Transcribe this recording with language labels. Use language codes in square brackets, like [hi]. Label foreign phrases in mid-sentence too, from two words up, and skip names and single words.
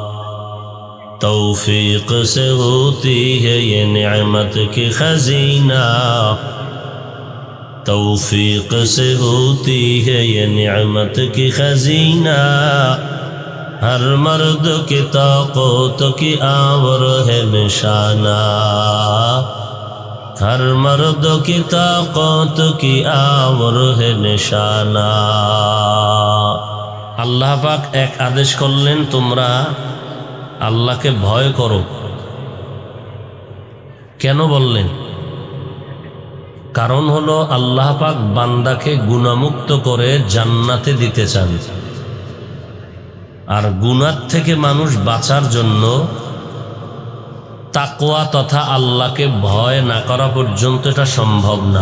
[ur] توفیق سے ہوتی ہے یہ نعمت کی خزینہ، توفیق سے ہوتی ہے یہ نعمت کی خزینہ، ہر مرد کی طاقت کی آور ہے نشانہ، ہر مرد کی طاقت کی آور ہے نشانہ. [bn] আল্লাহ পাক এক আদেশ করলেন, তোমরা আল্লাহকে ভয় করো। কেন বললেন? কারণ হলো আল্লাহ পাক বান্দাকে গুনাহমুক্ত করে জান্নাতে দিতে চান, আর গুনাহ থেকে মানুষ বাঁচার জন্য তাকওয়া তথা আল্লাহকে ভয় না করা পর্যন্ত এটা সম্ভব না।